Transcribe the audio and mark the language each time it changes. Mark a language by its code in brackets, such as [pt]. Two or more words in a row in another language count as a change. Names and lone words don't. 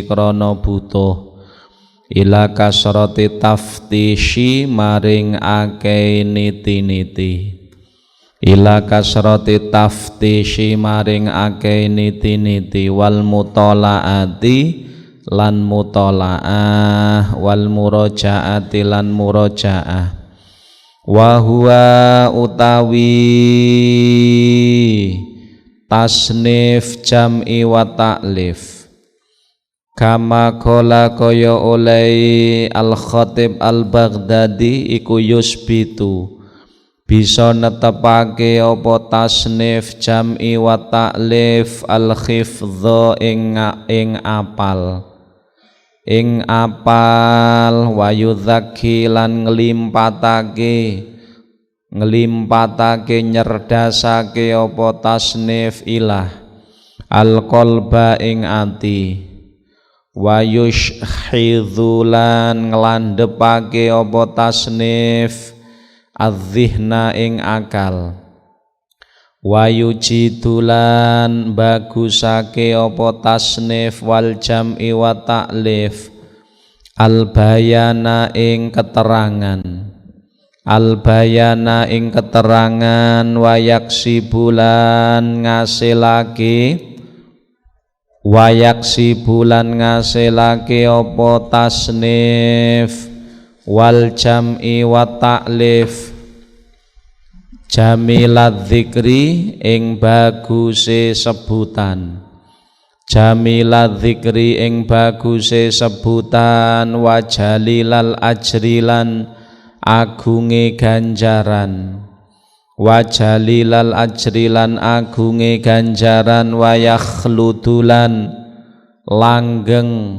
[jv] krana butuh [ar] ila kasrati taftishi [jv] maring akeh niti-niti [ar] ila kasrati taftishi [jv] maring akeh niti-niti [ar] wal mutalaati [jv] lan mutola'ah [ar] wal murojaati [jv] lan murojaah [ar] wa huwa [jv] utawi [ar] tasnif jam'i wa ta'lif kama qala [jv] kaya oleh al-khatib al-Baghdadi iku yusbitu bisa netepake apa [ar] tasnif jam'i wa ta'lif al-khifdha [jv] ing apal [ar] wa yudhaki [jv] lan ngelimpatake nyerdasake apa tasnif ilah al-qalba ing ati [ar] wa yushhidhu [jv] lan nglandhepake apa tasnif az-zihna ing akal wa yujidulan bagusake apa [ar] tasnif wal jam'i wa ta'lif al bayana [jv] ing keterangan [ar] wa yaksibulan [jv] ngasilake apa [ar] tasnif wal jam'i wa ta'lif jamilat dzikri [jv] ing baguse sebutan [ar] wa jalilal ajrilan [jv] agunge ganjaran wa yakhludulan langgeng